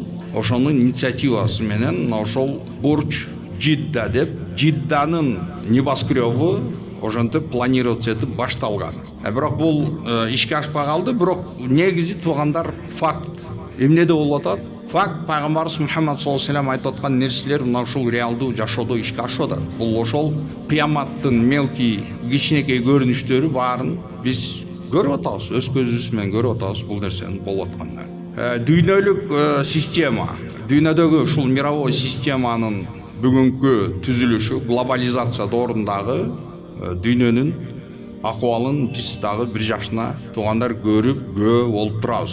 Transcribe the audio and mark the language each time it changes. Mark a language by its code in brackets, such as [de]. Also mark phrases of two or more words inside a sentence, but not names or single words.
[ky] Ошонун инициативасы менен ошол Бурж Жидда деп, Жидданын небоскребы ошентип планироваться этип башталган. Бирок бул ишке ашпай калды, бирок негизи туугандар факт. Эмнеде болуп атат? Факт, пайгамбарыбыз Мухаммад [ar] صلى الله عليه وسلم [ky] айтып аткан нерселер мына ушул реалдуу жашоодо ишке ашып атат. Бул ошол кыяматтын мелкий, кичинекей көрүнүштөрү баарын биз көрүп атабыз, өз көзүбүз менен көрүп атабыз бул нерсенин болуп атканын. Дүйнөлүк система, дүйнөдөгү ушул [ru] мировой системанын [ky] бүгүнкү түзүлүшү, глобализация доорындагы дүйнөнүн акыбалын биз дагы бир жашына туугандар көрүп болуп турабыз.